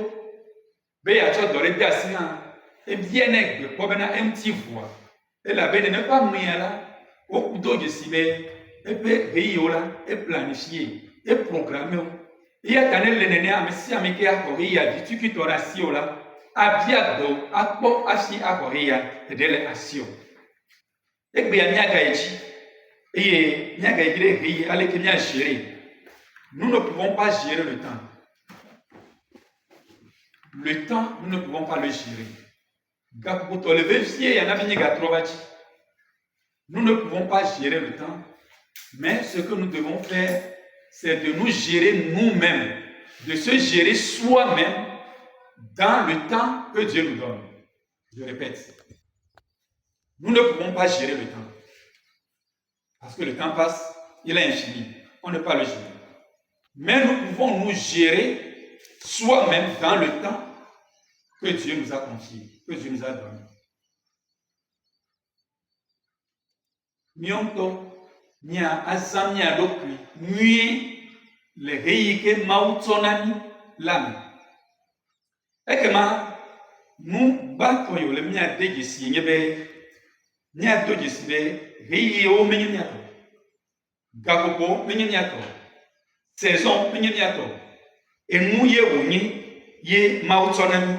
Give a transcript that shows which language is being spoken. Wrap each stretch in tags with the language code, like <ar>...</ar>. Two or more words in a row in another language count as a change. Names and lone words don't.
<ee>be yeatsɔ dɔ ɖe de asi hã ebia ne gbekpɔ bena eŋuti vua elabe ne eƒe amea la wodo dzesi be eƒe ɣeyiɣiwo la eplanifie eprogramme wo eya ta ne le nenea ame sia ame ke axɔ ɣeyiɣia dzi tukitɔ ɖe asiwo la abia gbewo akpɔ asi axɔ ɣeyiɣia ɖeɖe le asiwo egbea míagayi dzi eye míagayi dzi ɖe ɣeyiɣi ale ke míagere</ee> <fr>nous ne pouvons pas gérer le temps nous ne pouvons pas le gérer</fr> <ee>gakpotɔ le vevie ya na mí nye gatrɔ va dzi</ee> <fr>nous ne pouvons pas gérer le temps mais ce que nous devons faire c'est de nous gérer nous-mêmes, de se gérer soi-même dans le temps que Dieu nous donne. Je répète, nous ne pouvons pas gérer le temps. Parce que le temps passe, il est infini. On ne peut pas le gérer. Mais nous pouvons nous gérer soi-même dans le temps que Dieu nous a confié, que Dieu nous a donné.</fr> <ee>Mionto nya azamia ɖokui nyuie le ɣeyiɣi ke Mawu tsɔna mí la me. Ekema nu gbãtɔ yiwo le míade dzesi nye be míado dzesi be ɣeyiɣiwo menye míatɔ, gaƒoƒo menye míatɔ, saison menye míatɔ, enu ye wònye ye Mawu tsɔna mí.</ee>